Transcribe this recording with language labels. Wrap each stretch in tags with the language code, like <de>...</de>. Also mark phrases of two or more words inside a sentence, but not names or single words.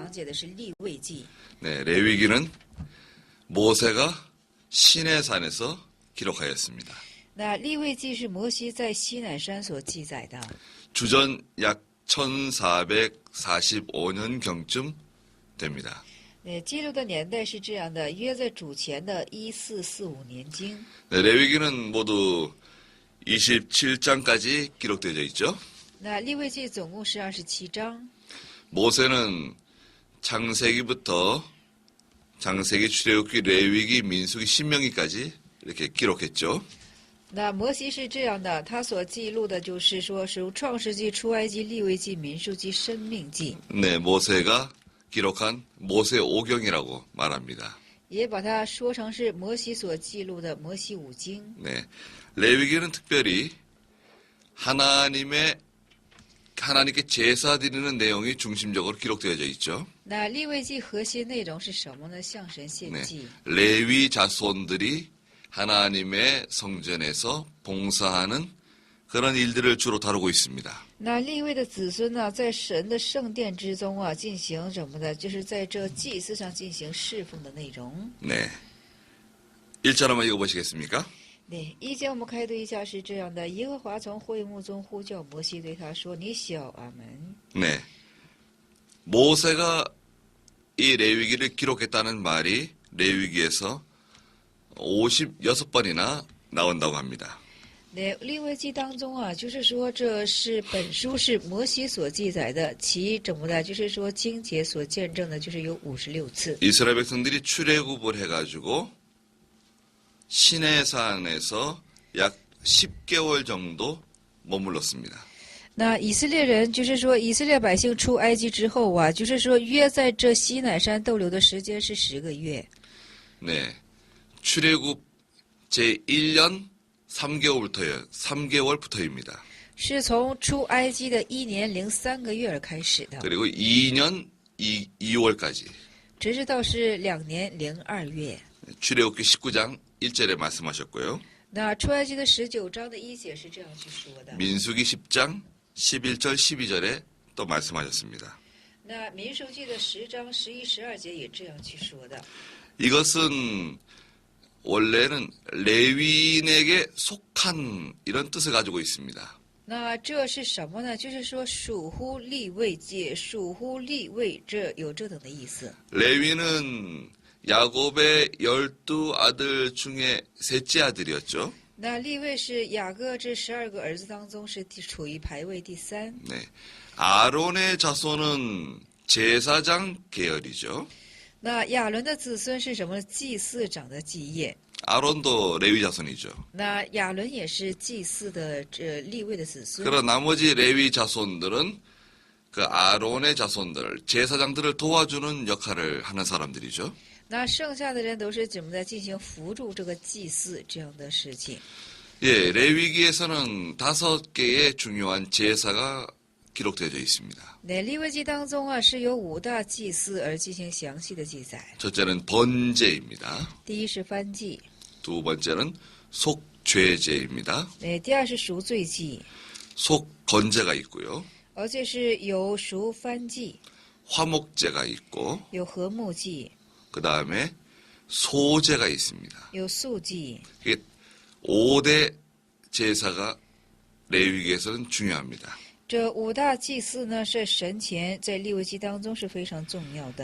<zh>的是利未记。</zh> <ko>네, 레위기는 모세가 시내산에서 기록하였습니다.</ko> <zh>那利未记是摩西在西乃山所记载的。</zh> <ko>주전 약 1445년경쯤 됩니다.</ko> <zh>记录的年代是这样的，约在主前的1445年经。</zh> <ko>네, 레위기는 모두 27장까지 기록되어 있죠.</ko> <zh>那利未记总共是27章。</zh> <ko>모세는 창세기부터 창세기, 출애굽기, 레위기, 민수기, 신명기까지 이렇게 기록했죠.</ko> <zh>那摩西是这样的，他所记录的就是说是创世纪、出埃及、利未记、民数记、申命记，</zh> <ko>네, 모세가 기록한 모세오경이라고 말합니다.</ko> <zh>也把它说成是摩西所记录的摩西五经。</zh> <ko>네, 레위기는 특별히 하나님께 제사 드리는 내용이 중심적으로 기록되어 있죠.</ko> <zh>那利未记核心内容是什么呢？向神献</zh> <ko>네,</ko> <zh>祭。</zh> <ko>레위 자손들이 하나님의 성전에서 봉사하는 그런 일들을 주로 다루고 있습니다.</ko> <zh>那利未的子孙呢，在神的圣殿之中啊，进行什么的？就是在这祭祀上进行侍奉的内容。</zh> <ko>네, 1절 한번 읽어보시겠습니까?</ko> <zh>对，一节我们开读一下是这样的：耶和华从会幕中呼叫摩西，对他说：“你小阿门。”</zh> <ko>네, 모세가 이 레위기를 기록했다는 말이 레위기에서 56번이나 나온다고 합니다.</ko> <zh>那利未记当中啊，就是说这是本书是摩西所记载的，其怎么的？就是说经节所见证的，就是有56次。</zh> <ko>이스라엘 백성들이 출애굽을 해가지고 시내산에서 약 10개월 정도 머물렀습니다.</ko> <zh>那以色列人就是说，以色列百姓出埃及之后啊，就是说约在这西乃山逗留的时间是10个月。</zh> <ko>네, 출애굽 제1년 3개월부터입니다.</ko> <zh>是从出埃及的1年03个月而开始的，</zh> <ko>그리고 2년 2월까지.</ko> <zh>直至到是2年02月。</zh> <ko>출애굽기 19장 1절에 말씀하셨고요.</ko> <zh>那出埃及的19章的1节是这样去说的。</zh> <ko>민수기 10장 11절 12절에 또 말씀하셨습니다.</ko> <zh>那民数记的10章11、12节也这样去说的。</zh> <ko>이것은 원래는 레위인에게 속한 이런 뜻을 가지고 있습니다.</ko> <zh>那这是什么呢？就是说属乎利未界，属乎利未，这有这等的意思。</zh> <ko>레위는 야곱의 12아들 중에 셋째 아들이었죠.</ko> <zh>那利未是雅各这12个儿子当中是处于排位第3。</zh> <ko>네. 아론의 자손은 제사장 계열이죠.</ko> <zh>那亚伦的子孙是什么？祭司长的基业。</zh> <ko>아론도 레위 자손이죠.</ko> <zh>那亚伦也是祭司的利未的子孙。</zh> <ko>그런 나머지 레위 자손들은 그 아론의 자손들, 제사장들을 도와주는 역할을 하는 사람들이죠.</ko> <zh>那剩下的人都是怎么在进行辅助这个祭祀这样的事情。</zh> <ko>예, 레위기에서는 5개의 중요한 제사가 기록되어 있습니다.</ko> <zh>那利未记当中啊，是由5大祭祀而进行详细的记载。</zh> <ko>첫째는 번제입니다.</ko> <zh>第一是燔祭，</zh> <ko>두 번째는 속죄제입니다.</ko> <zh>第二是赎罪祭，</zh> <ko>속건제가 있고요.</ko> <zh>而且是有赎燔祭，</zh> <ko>화목제가 있고</ko> <zh>有和睦祭，</zh> <ko>그 다음에 소제가 있습니다.</ko> <zh>有素祭。</zh> <ko>이게 5대 제사가 레위기에서는 중요합니다.</ko> <zh>这5大祭祀呢，是神前在利未记当中是非常重要的。</zh>